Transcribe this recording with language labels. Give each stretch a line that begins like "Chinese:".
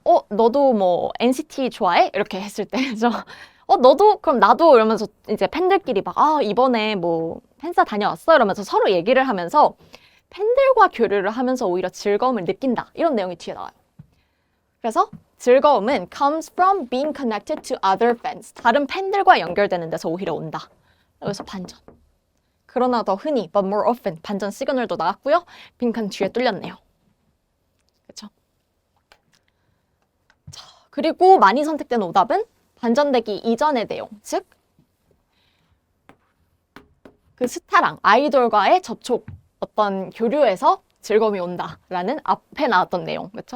Korean: 너도 뭐 NCT 좋아해? 이렇게 했을 때, 너도? 그럼 나도? 이러면서 이제 팬들끼리 막, 이번에 뭐 팬싸 다녀왔어? 이러면서 서로 얘기를 하면서 팬들과 교류를 하면서 오히려 즐거움을 느낀다. 이런 내용이 뒤에 나와요. 그래서 즐거움은
English: comes from being connected to other fans.
Korean: 다른 팬들과 연결되는 데서 오히려 온다. 여기서 반전. 그러나 더 흔히,
English: but more often,
Korean: 반전 시그널도 나왔고요. 빈칸 뒤에 뚫렸네요. 그렇죠? 그리고 많이 선택된 오답은 반전되기 이전의 내용, 즉 그 스타랑 아이돌과의 접촉, 어떤 교류에서 즐거움이 온다라는 앞에 나왔던 내용, 그렇죠?